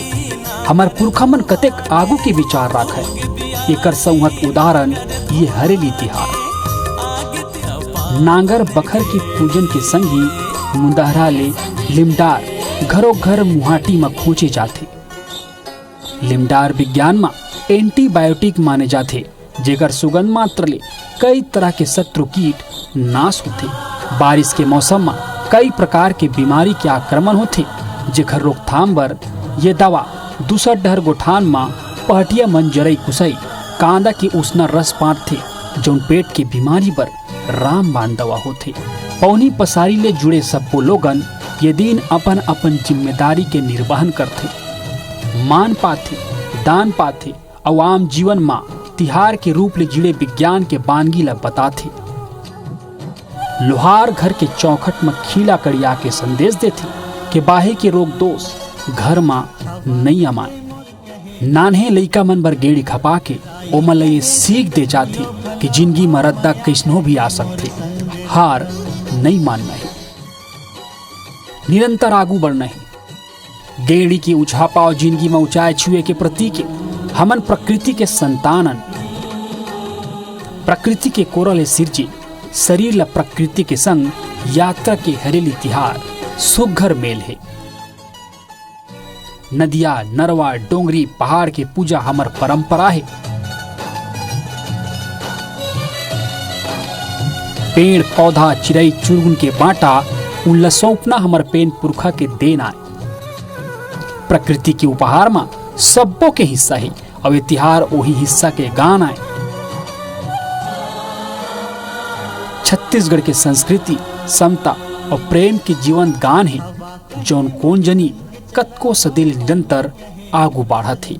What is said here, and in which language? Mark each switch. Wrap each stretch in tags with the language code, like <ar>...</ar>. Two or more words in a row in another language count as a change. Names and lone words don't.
<hne>हमार पुरखा मन कतेक आगू के विचार राखे, एकर संहत उदाहरण ये हरेली तिहार। नांगर बखर की पूजन के संगी मुंदहरा ले लिमडार घरों घर मुहाटी में खोजे जाते। लिमडार विज्ञान में एंटीबायोटिक माने जाते, जेकर सुगंध मात्र ले कई तरह के शत्रु कीट नाश होते। बारिश के मौसम में कई प्रकार के बीमारी के आक्रमण होते, जेकर रोकथाम बर ये दवा दूसर डहर गोठान में पहटिया मन जरई कुसई कांदा के उसना रस पाटथे, जौन पेट के बीमारी बर रामबाण दवा होते। पौनी पसारी ले जुड़े सबको लोगन ये दिन अपन अपन जिम्मेदारी के निर्वहन करते, मान पाथे, दान पाथे। आम जीवन में तिहार के रूप ले जुड़े विज्ञान के बानगी ला बताथे। लोहार घर के चौखट में खीला कड़िया के संदेश देथे कि बाहे के रोग दोष घर में नहीं अमाए। नान्हे लइका मन बर गेड़ी खपा के ओमन ला ये सीख दे जाथे कि जिंदगी में रद्दा कैसनो भी आ सकते, हार नहीं मानना है, निरंतर आगू बढ़ना है। गेड़ी की उछापा और जिंदगी में ऊंचाई छुए के प्रतीक हमन प्रकृति के संतानन, प्रकृति के कोरल सिरजे शरीर ला प्रकृति के संग यात्रा के हरेली तिहार सुघर मेल है। नदिया नरवा डोंगरी पहाड़ के पूजा हमर परंपरा है। पेड़ पौधा चिड़ई चुरगुन के बाटा उन सौंपना हमर पेन पुरखा के देन आए। प्रकृति के उपहार में सबों के हिस्सा है और ये तिहार वही हिस्सा के गान आए। छत्तीसगढ़ के संस्कृति समता और प्रेम के जीवंत गान है, जौन कौन जनी कतको सदिल निरंतर आगू बढ़ा थी।</hne>